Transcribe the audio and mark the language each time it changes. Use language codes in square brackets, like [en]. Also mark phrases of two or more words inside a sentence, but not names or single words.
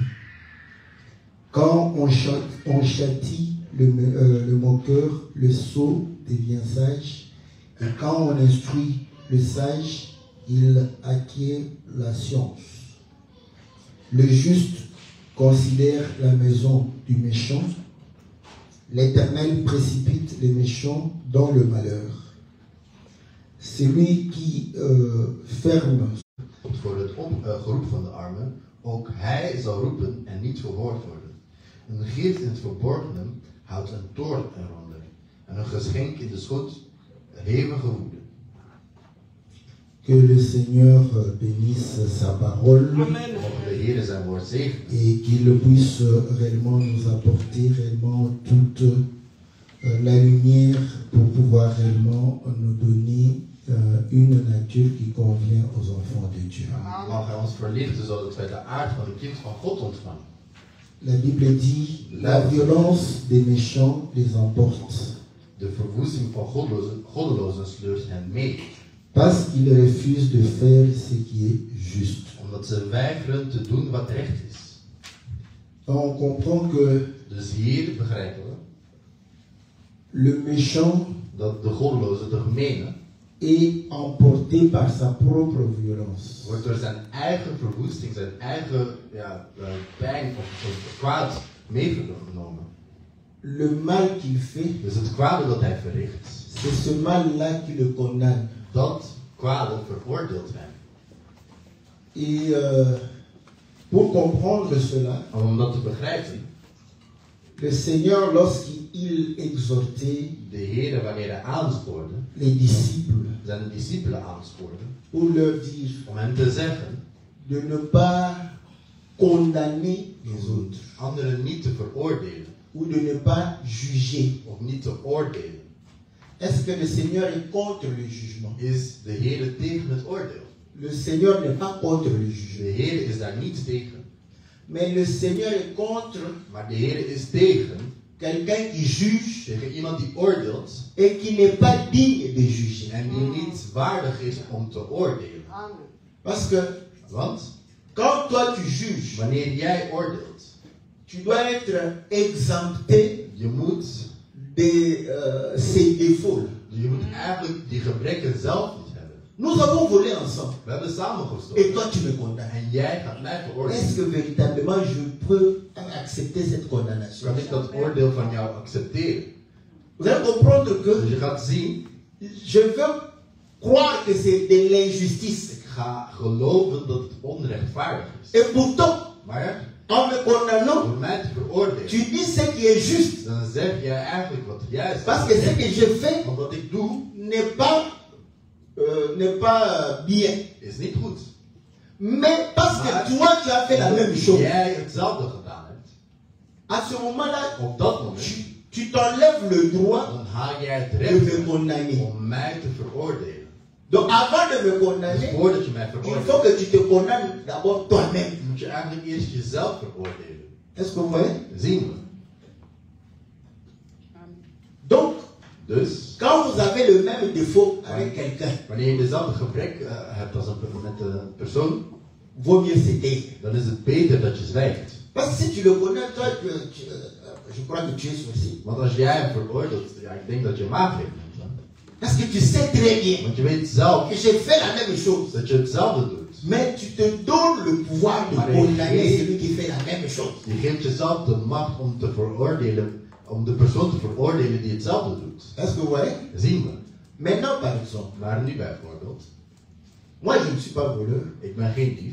[fr] Quand on châtie le moqueur, le sot devient sage, et quand on instruit le sage, il acquiert la science. Le juste considère la maison du méchant. L'Éternel précipite les méchants dans le malheur. Celui qui ferme. [nl] Voor het geroep van de armen, ook hij zal roepen en niet verhoord worden. Een gift in het verborgene houdt een toorn eronder, en een geschenk in de schot hevige woede. [fr] Que le Seigneur bénisse sa parole. Amen. [nl] Mogen de Heer zijn woord zegenen. [fr] Et qu'il puisse réellement nous apporter réellement toute la lumière pour pouvoir réellement nous donner une nature qui convient aux enfants de Dieu. [nl] Mag hij ons verlichten zodat wij de aard van een kind van God ontvangen. [fr] La Bible dit, la violence des méchants les emporte. [nl] De verwoesting van goddelozen sleurt hen mee. [fr] Parce qu'ils refusent de faire ce qui est juste. [nl] Omdat ze weigeren te doen wat recht is. [fr] On comprend que [nl] Dus hier begrijpen we [fr] le méchant [nl] dat de goddeloze, de gemene, [fr] est emporté par sa propre violence. [nl] wordt door zijn eigen verwoesting, zijn eigen pijn of kwaad meegenomen. [fr] Le mal qu'il fait, [nl] Dus het kwade dat hij verricht, [fr] c'est ce mal-là qui le condamne. [nl] dat kwade veroordeelt hem. [fr] Et pour comprendre cela, [nl] Om dat te begrijpen, [fr] le Seigneur, lorsqu'il exhortait [nl] de Heer, wanneer hij aanspoorde, [fr] les disciples [nl] zijn discipelen aanspoorde, [fr] pour leur dire [nl] om hen te zeggen, [fr] de ne pas condamner les autres [nl] anderen niet te veroordelen, [fr] ou de ne pas juger. [nl] of niet te oordelen, [fr] Est-ce que le Seigneur est contre le jugement? [nl] is de Heer tegen het oordeel. [fr] Le Seigneur n'est pas contre le [nl] De [fr] jugement. [nl] Heer is daar niet tegen, [fr] Mais le Seigneur est contre [nl] maar de Heer is tegen [fr] quelqu'un qui juge [nl] tegen iemand die oordeelt [fr] et qui n'est pas digne de juger. [nl] en die niet waardig is om te oordelen. [fr] Parce que [nl] Want [fr] quand toi tu juges, [nl] wanneer jij oordeelt, [fr] tu dois être exempté [nl] je moet [fr] de ses défauts. [nl] Je moet eigenlijk die gebreken zelf niet hebben. [fr] Nous avons volé ensemble. [nl] We hebben samen [fr] Et [nl] gestolen. [fr] toi tu me condamnes. [nl] En jij gaat mij [fr] Est-ce [nl] veroordelen. [fr] que véritablement je peux accepter cette condamnation? [nl] Kan ik dat oordeel van jou accepteren? [fr] Vous allez comprendre [nl] Dus [fr] que [nl] je gaat zien, [fr] je veux croire que c'est de l'injustice. [nl] ik ga geloven dat het onrechtvaardig is. [fr] Et pourtant, [nl] Maar [fr] en me condamnant, [nl] door mij te veroordelen, [fr] tu dis ce qui est juste. [nl] dan zeg jij eigenlijk wat juist [fr] Parce que ce [nl] is. [fr] que je fais [nl] Want wat ik doe, [fr] n'est pas bien. [nl] is niet goed. [fr] Mais parce [nl] Maar [fr] que toi tu as fait la même chose. [nl] jij hetzelfde gedaan hebt, [fr] À ce moment-là, [nl] op dat moment, [fr] tu t'enlèves le droit [nl] dan haal jij het [fr] de [nl] recht [fr] me condamner. [nl] om mij te veroordelen. [fr] Donc avant de me [nl] Dus [fr] condamner, [nl] voordat je mij [fr] il faut [nl] veroordeelt, [fr] que tu te condamnes d'abord toi-même. [nl] moet je eigenlijk eerst jezelf veroordelen. [fr] Est-ce que vous voyez? [nl] Zien we. [fr] Donc, [nl] Dus, [fr] quand vous avez le même défaut avec quelqu'un, [nl] wanneer je dezelfde gebrek hebt als met een persoon, [fr] vaut mieux se taire. [nl] dan is het beter dat je zwijgt. [fr] Parce que si tu le connais, toi, je crois que tu es sorcier. [nl] Want als jij hem veroordeelt, ja, ik denk dat je maagd bent. [fr] Parce que tu sais très bien [nl] Want je weet zelf [fr] que je fais la même chose. [nl] dat je hetzelfde doet. [fr] Mais tu te donnes le pouvoir de condamner celui qui fait la même chose. [nl] Je geeft jezelf de macht om te veroordelen, om de persoon te veroordelen die hetzelfde doet. [fr] Est-ce que vous voyez? [nl] Zien we. [fr] Maintenant, par exemple, [nl] Maar nu bijvoorbeeld, [fr] moi je ne suis pas voleur, [nl] ik ben geen dief,